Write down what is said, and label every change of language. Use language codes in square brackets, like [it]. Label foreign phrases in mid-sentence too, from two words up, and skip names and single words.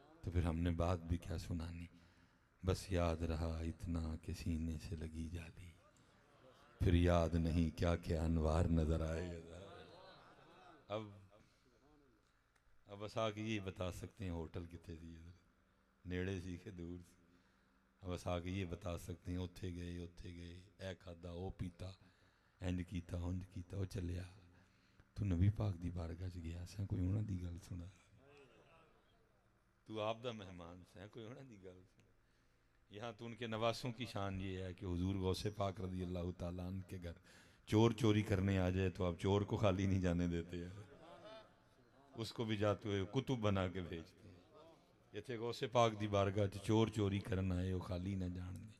[ur] تو پھر ہم نے بات بھی کیا سنانی, بس یاد رہا اتنا کہ سینے سے لگی جالی، پھر یاد نہیں کیا کیا انوار نظر آئے. اب بس آ کے یہ بتا سکتے ہیں [pa] ہوٹل کتنے سی نیڑے سی کہ دور سی. [ur] اب بس آ کے یہ بتا سکتے ہیں [pa] اوتھے گئے اے کھادا او پیتا انج کیتا اونج کیتا او چلیا. تو نبی پاک دی بارگاہ چ گیا سا، کوئی انہاں دی گل سنا. تو آپ دا مہمان سا، کوئی انہاں دی گل سنا. [ur] یہاں تو ان کے نواسوں کی شان یہ ہے کہ حضور غوث پاک رضی اللہ تعالیٰ عنہ کے گھر چور چوری کرنے آ جائے تو آپ چور کو خالی نہیں جانے دیتے ہیں، اس کو بھی جاتے ہوئے کتب بنا کے بھیجتے ہیں. [pa] یہ تھے غوث پاک دی بارگاہ چور چوری کرنا آئے وہ خالی نہ جان دیں.